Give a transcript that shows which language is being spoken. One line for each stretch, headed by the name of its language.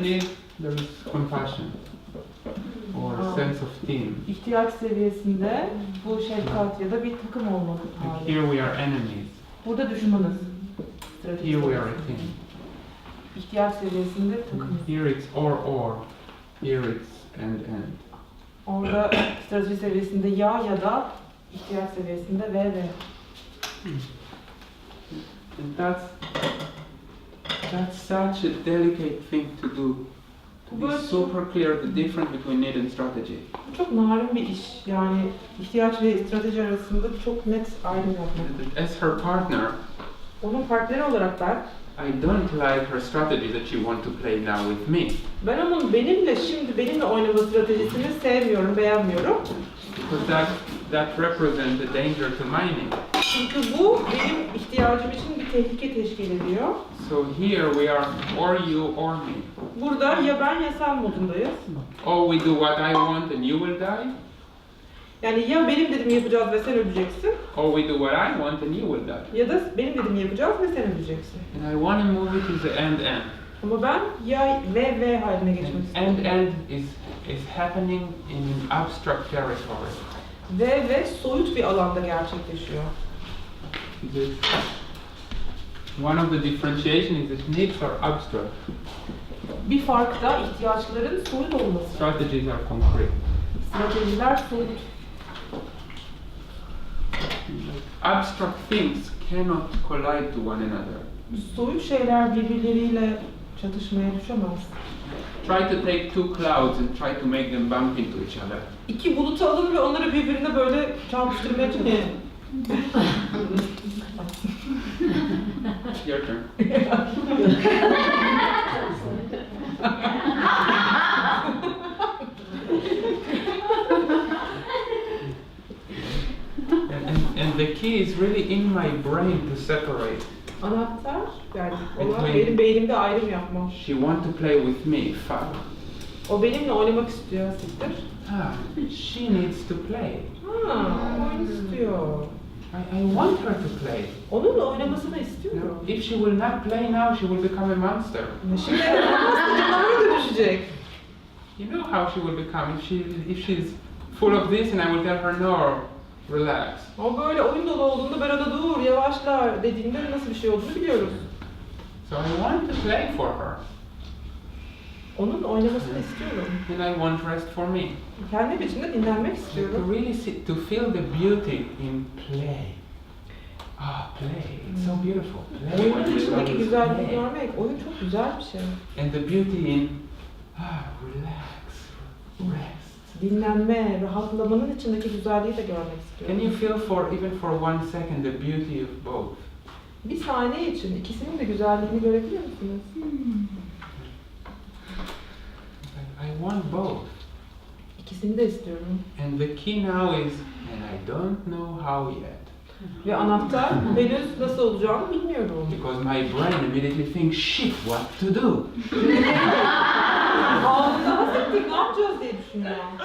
English: need, there is compassion or sense of team.
Turkish: İhtiyaç seviyesinde bu şefkat ya da bir takım olma
English: Like
Turkish: hali.
English: here we are enemies.
Turkish: Burada düşmanız.
English: Here we are a team.
Turkish: İhtiyaç seviyesinde takımız.
English: Here it's or. Here it's and.
Turkish: Orada strateji seviyesinde ya da ihtiyaç seviyesinde ve.
English: And that's such a delicate thing to do. To be super clear the difference between need and strategy.
Turkish: Bu çok narin bir iş. Yani ihtiyaç ve strateji arasında çok net ayrım yapmak.
English: As her partner,
Turkish: Onun partneri olarak
English: I don't like her strategy that she wants to play now with me.
Turkish: ben onun benimle oynama stratejisini sevmiyorum, beğenmiyorum.
English: Because that represents a danger to my need.
Turkish: Çünkü bu benim ihtiyacım için bir tehlike teşkil ediyor.
English: So here we are or you or me.
Turkish: Burada ya ben ya sen modundayız.
English: Or we do what I want and you will die.
Turkish: Yani ya benim dediğimi yapacağız ve sen öleceksin.
English: Or we do what I want and you will die.
Turkish: Ya da benim dediğimi yapacağız ve sen öleceksin.
English: And I want to move it to the end.
Turkish: Ama ben ya ve haline geçmek istiyorum.
English: And is happening in an abstract territory.
Turkish: Ve soyut bir alanda gerçekleşiyor.
English: One of the differentiation is that needs are abstract.
Turkish: Bir fark da ihtiyaçların soyut olması.
English: Strategies are concrete.
Turkish: Stratejiler soyut.
English: Abstract things cannot collide to one another.
Turkish: Soyut şeyler birbirleriyle çatışmaya düşemez.
English: Try to take two clouds and try to make them bump into each other.
Turkish: İki bulutu alın ve onları birbirine böyle çarpıştırmaya çalışın.
English: Your turn. and the key is really in my brain to separate.
Turkish: Anahtar yani olan benim beynimde ayrım yapmam.
English: She wants to play with me, fuck.
Turkish: O benimle oynamak istiyor, siktir.
English: She needs to play.
Turkish: Oyun istiyor.
English: I want her to play.
Turkish: Onunla oynamasını istiyorum.
English: If she will not play now, she will become a monster.
Turkish: Şimdi oynamazsa canavar dönüşecek.
English: You know how she will become if she's full of this and I will tell her no, relax.
Turkish: O böyle oyun dolu olduğunda ben ona dur, yavaşla dediğimde nasıl bir şey olduğunu biliyoruz.
English: So I want to play for her.
Turkish: Onun oynamasını istiyorum.
English: And I want rest for me.
Turkish: Kendi biçimde dinlenmek istiyorum.
English: To really to feel the beauty in play. Play. It's so beautiful. Play.
Turkish: Oyunun içindeki güzelliği görmek, oyun çok güzel bir şey.
English: And the beauty in relax, rest.
Turkish: Dinlenme, rahatlamanın içindeki güzelliği de görmek istiyorum.
English: Can you feel even for 1 second the beauty of both?
Turkish: Bir saniye için ikisinin de güzelliğini görebiliyor musunuz?
English: I want both.
Turkish: İkisini de istiyorum.
English: And the key now is, and I don't know how yet.
Turkish: Ve anahtar henüz nasıl olacağını bilmiyorum.
English: Because my brain immediately thinks, shit, what to do?
Turkish: Ağzında hasrettik, ne yapacağız diye düşünüyor.